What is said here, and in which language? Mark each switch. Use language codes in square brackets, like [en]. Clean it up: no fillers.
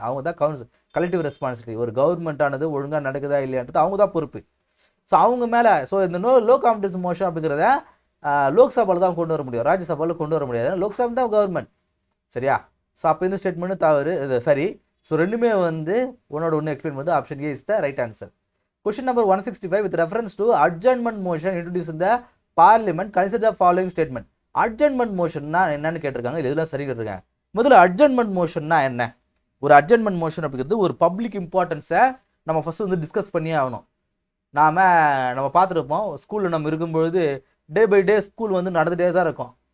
[ta] அவங்க தான் collective responsibility. ஒரு கவர்மெண்ட் ஆனது ஒழுங்காக நடக்குதா இல்லையான்றது அவங்க தான் பொறுப்பு. ஸோ அவங்க மேலே இந்த லோ கான்ஃபிடன்ஸ் மோஷன் அப்படிங்கிறத லோக்சபாவில் தான் கொண்டு வர முடியும், ராஜ்யசபாவில் கொண்டு வர முடியாது. லோக்சபா தான் கவர்மெண்ட். சரியா? ஸோ அப்போ இந்த ஸ்டேட்மெண்ட்டு தவறு. சரி. ஸோ ரெண்டுமே வந்து ஒன்று எக்ஸ்பிளைன் வந்து option A [en] Is the right answer. Question number 165 with reference to adjournment motion introduced in the parliament, consider the following statement. [ta] Adjournment motion என்னன்னு கேட்டிருக்காங்க. இதெல்லாம் சரி கேட்டிருக்காங்க. முதல்ல adjournment motion என்ன? ஒரு adjournment motion அப்படிங்கிறது ஒரு பப்ளிக் இம்பார்ட்டன்ஸை நம்ம ஃபர்ஸ்ட் வந்து டிஸ்கஸ் பண்ணியே ஆகணும். நம்ம பார்த்துருப்போம், ஸ்கூலில் நம்ம இருக்கும்பொழுது டே பை டே ஸ்கூல் வந்து நடந்துகிட்டே தான் இருக்கும்.